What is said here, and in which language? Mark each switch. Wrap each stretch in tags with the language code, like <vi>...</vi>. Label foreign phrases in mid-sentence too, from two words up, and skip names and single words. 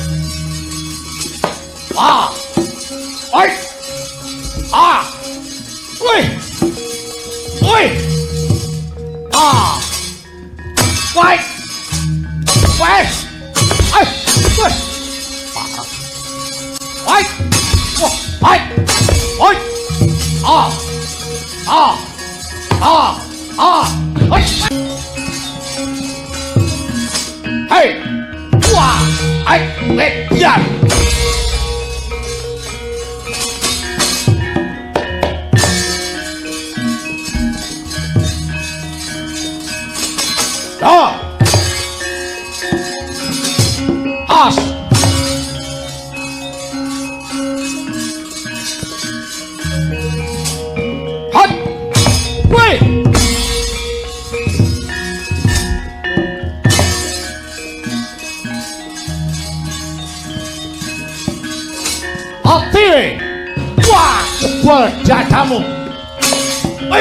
<id>Wah! Hai! Ah! Wih! Wih! Ah! Wih! Wih! Hai! Wih! Hai! Hai! Hai! Ah! Ah! Ah! Ah! Hai! Hei! Wah! Hai! Biar! Dah! As! Hot! Wait! Hati! Wah! Jebol dadamu! Hei!</id>